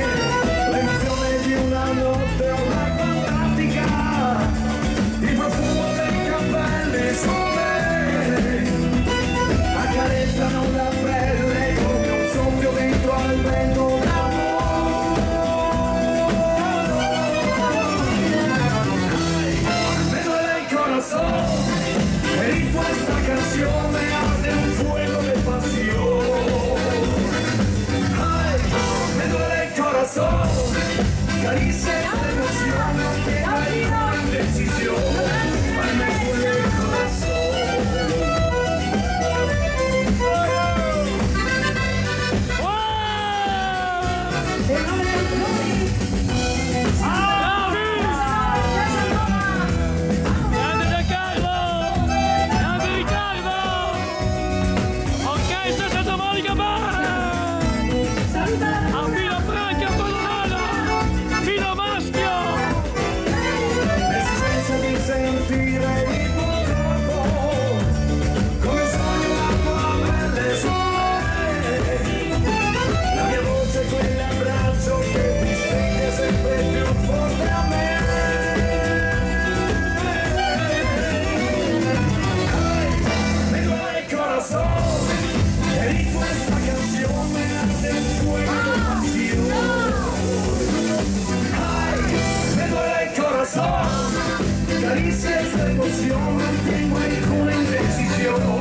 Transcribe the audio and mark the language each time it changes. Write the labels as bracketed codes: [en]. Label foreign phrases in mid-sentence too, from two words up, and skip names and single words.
[it] L'emozione di una notte, una fantastica, il profumo dei capelli su me, accarezzano la pelle come un soffio dentro al vento d'amore. [es] Me duele el corazón, [it] e in questa canzone arde [es] un fuego de pasión. Ay, me duele el corazón, caricias de emoción, que hay una indecisión. Ay, me duele el corazón. [it] Grande Giancarlo! Grande Riccardo! Orchestra Santa Monica Bar! A Villa Franca Padovana! Villa Maschio! L'esistenza di sentire il tuo corpo come un sogno d'acqua a pelle su me. La mia voce è quell'abbraccio che ti stringe sempre più forte a me. [es] Ay, me duele el corazón, [it] e in questa canzone arde [es] un fuego de pasión. Ay, me duele el corazón, caricias de emoción, mantengo alguna indecisión.